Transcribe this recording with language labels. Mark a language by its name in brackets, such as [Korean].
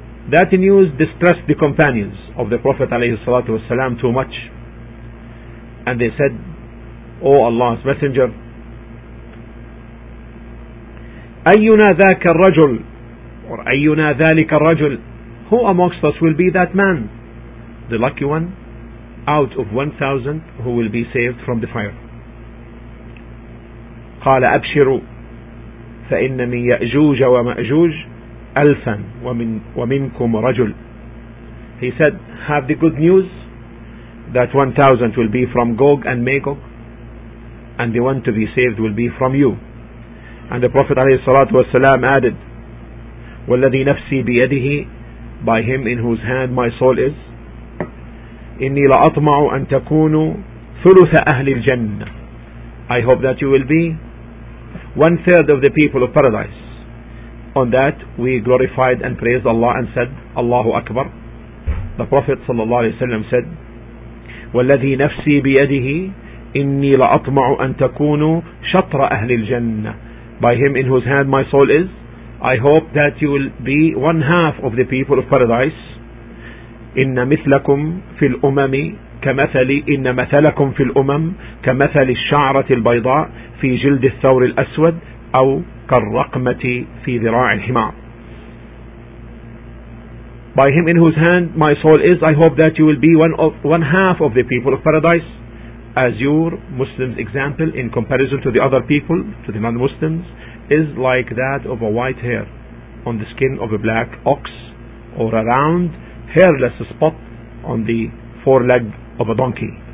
[English] That news distressed the companions of the Prophet ﷺ too much, and they said, O Allah's Messenger, [Arabic] أينا ذاك الرجل, [English] or [Arabic] أينا ذلك الرجل, [English] who amongst us will be that man, the lucky one, out of 1,000 who will be saved from the fire. [Arabic] قال أبشروا فإن من يأجوج ومأجوج ألفا ومنكم رجل. [English] He said, have the good news that 1,000 will be from Gog and Magog, and the one to be saved will be from you. And the Prophet [Arabic] عليه الصلاة والسلام added, والذي نفسي بيده, [English] by him in whose hand my soul is, [Arabic] إني لأطمع أن تكونوا ثلث أهل الجنة. [English] I hope that you will be 1/3 of the people of paradise. On that we glorified and praised Allah and said, Allahu Akbar. The Prophet [Arabic] صلى الله عليه وسلم said, والذي نفسي بيده إني لأطمع أن تكونوا شطر أهل الجنة. [English] By him in whose hand my soul is, I hope that you will be 1/2 of the people of paradise. [Arabic] إن مثلكم في الأمم كمثل, إن مثلكم في الأمم كمثل الشعرة البيضاء في جلد الثور الأسود أو كالرقمة في ذراع الحمار. [English] By him in whose hand my soul is, I hope that you will be one half of the people of paradise. As your Muslim's example in comparison to the other people, to the non-Muslims, is like that of a white hair on the skin of a black ox, or a round hairless spot on the foreleg of a donkey.